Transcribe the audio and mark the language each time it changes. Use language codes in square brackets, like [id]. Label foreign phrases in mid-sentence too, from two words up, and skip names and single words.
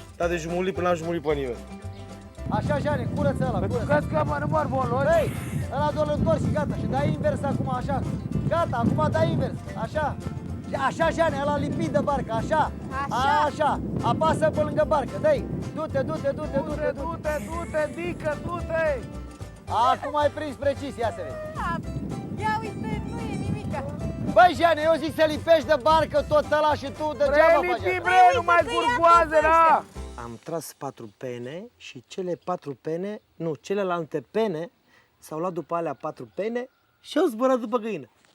[ro] Dar de jumulit până n-am jumulit pe nimeni. Așa, Jane, curăță ăla, curăță. Crezi că mă număr bolori? Băi, ăla doar îl întorci și gata. Și dai invers acum, așa. Gata, acum dai invers, așa. Așa, Jane, ăla lipit de barcă, așa. Așa. Așa. Apasă pe lângă barcă, dă-i. Du-te, du-te, du-te, Du-te, du-te, du-te, dică, du-te! Acum ai prins precis, ia să vezi. Ia uite, nu e nimica. Băi, Jeane, eu zic să lipești de barcă tot ăla și tu degeaba faci asta. Bre, nu mai curgoază, da! Am tras 4 pene și cele 4 pene, nu, celelalte pene s-au luat după alea 4 pene și au zburat după găină.